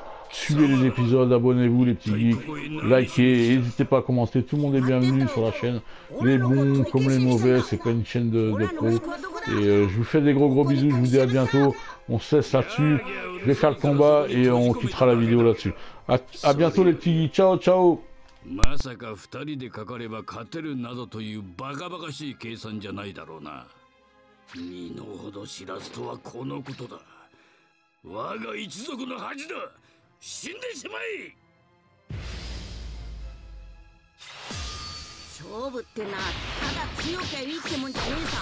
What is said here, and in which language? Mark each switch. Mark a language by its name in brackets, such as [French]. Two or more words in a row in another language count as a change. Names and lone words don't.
[French] Suivez les épisodes, abonnez-vous les petits geeks, likez, n'hésitez pas à commenter, tout le monde est bienvenu sur la chaîne, les bons comme les mauvais, c'est pas une chaîne de pro, et je vous fais des gros bisous, je vous dis à bientôt, on se laisse là-dessus, je vais faire le combat et on quittera la vidéo là-dessus. À bientôt les petits geeks, [Italian] ciao ciao. [Japanese] まさか2人でかかれば勝てるなどというバカバカしい計算じゃないだろうな。身の程知らずとはこのことだ。我が一族の恥だ。死んでしまえ。勝負ってな、ただ強きゃいいってもんじゃねえさ。